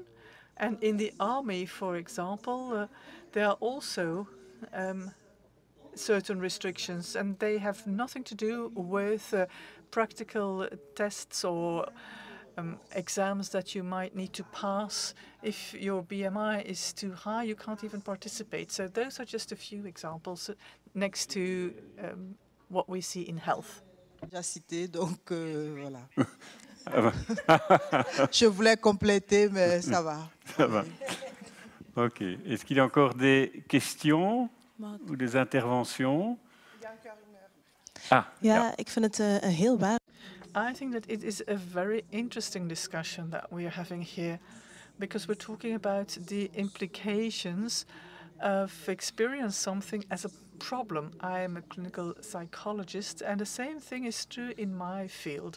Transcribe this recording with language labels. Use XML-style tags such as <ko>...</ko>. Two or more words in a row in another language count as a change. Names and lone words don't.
<en>And in the army, for example, there are also certain restrictions, and they have nothing to do with practical tests or exams that you might need to pass. If your BMI is too high, you can't even participate. So those are just a few examples next to what we see in health.</en> <fr>Déjà cité, donc voilà. Je voulais compléter, mais ça va. Ça va. OK. Est-ce qu'il y a encore des questions ou des interventions? Ah,</fr> <nl>ja, ik vind het een heel waar.</nl> <en>I think that it is a very interesting discussion that we are having here, because we're talking about the implications of experience something as a problem. I am a clinical psychologist, and the same thing is true in my field.</en>